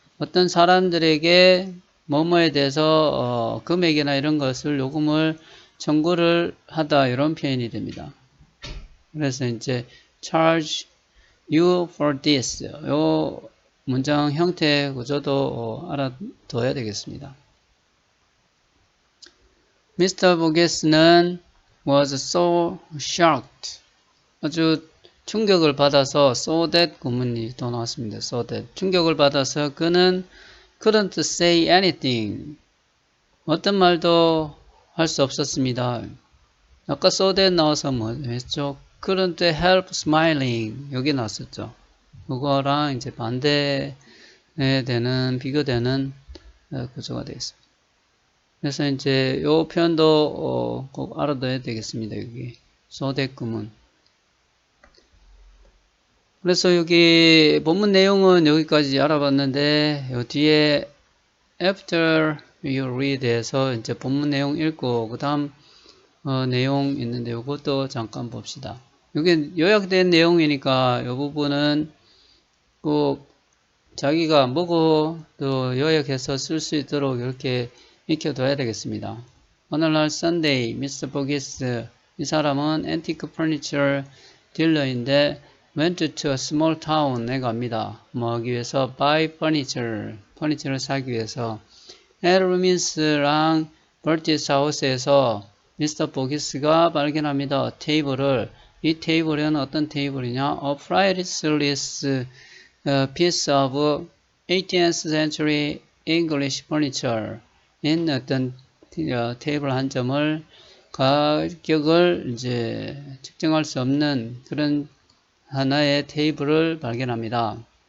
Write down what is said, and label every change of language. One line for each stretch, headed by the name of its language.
Korean: 어떤 사람들에게 뭐뭐에 대해서 금액이나 이런 것을 요금을 청구를 하다 이런 표현이 됩니다. 그래서 이제
English: charge you for this
Korean: 요 문장 형태 구조도 알아둬야 되겠습니다.
English: Mr. Burgess는 was so shocked.
Korean: 아주 충격을 받아서 so that 구문이 또 나왔습니다.
English: so that
Korean: 충격을 받아서 그는
English: couldn't say anything.
Korean: 어떤 말도 할 수 없었습니다. 아까 so that 나와서 뭐 했죠?
English: couldn't help smiling.
Korean: 여기 나왔었죠. 그거랑 이제 반대되는 비교되는 구조가 되겠습니다. 그래서 이제 요 표현도 꼭 알아둬야 되겠습니다. 여기 so that 구문. 그래서 여기 본문 내용은 여기까지 알아봤는데 요 뒤에 after you read에서 이제 본문 내용 읽고 그 다음 내용 있는데 요것도 잠깐 봅시다. 여기 요약된 내용이니까 요 부분은 꼭 자기가 보고 또 요약해서 쓸 수 있도록 이렇게 익혀둬야 되겠습니다. 오늘날
English: Sunday, Mr. Burgess,
Korean: 이 사람은
English: antique furniture
Korean: 딜러인데
English: went to a small town에
Korean: 갑니다. 뭐 하기 위해서
English: buy furniture
Korean: 를 사기 위해서
English: at Rumins
Korean: 랑 Bertie's house에서 Mr. Burgess가 발견합니다. 테이블을. 이 테이블은 어떤 테이블이냐?
English: A priceless a piece of 18th century English furniture in
Korean: 어떤 테이블 한 점을 가격을 이제 측정할 수 없는 그런 하나의 테이블을 발견합니다.